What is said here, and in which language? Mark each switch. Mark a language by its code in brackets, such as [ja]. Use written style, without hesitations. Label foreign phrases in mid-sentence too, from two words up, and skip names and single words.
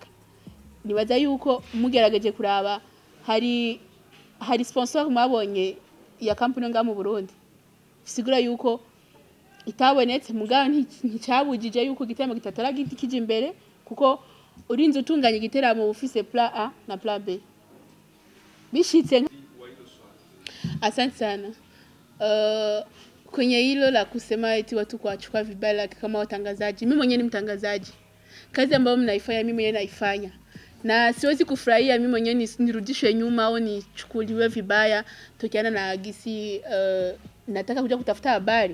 [rn] Nibaza yuko mugerageje kuraba hari sponsor mwabonye ya company nga mu Burundi sigura yuko itabonetse mugabo nticabujije yuko giteramo gitatara kije imbere kuko urinze utunganya giteramo ufise plan A na plan B bishitse. [sw] Asante sana. Kwenye hilo la kusema eti watu kuachukua vibaya kama watangazaji, mimi mwenyewe ni mtangazaji, kazi ambayo mnaifanya mimi mwenyewe naifanya, na siwezi kufurahia mimi mwenyewe nirudishwe nyuma au nichukuliwe vibaya tokiana na gisi nataka kuja kutafuta habari.